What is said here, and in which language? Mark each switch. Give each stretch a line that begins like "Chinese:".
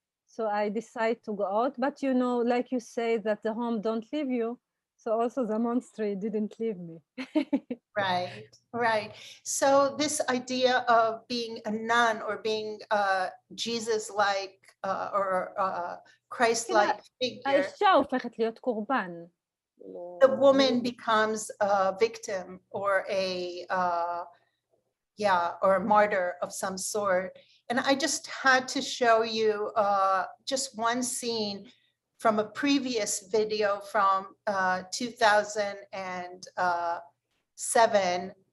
English: So I decide to go out. But you know, like you say, that the home don't leave you. So also the monastery didn't leave me. Right, right. So this idea of being a nun or being Jesus-like or Christ-like figure,
Hebrew: האישה הופכת להיות קורבן.
English: the woman becomes a victim or or a martyr of some sort. And I just had to show you just one scene from a previous video from 2007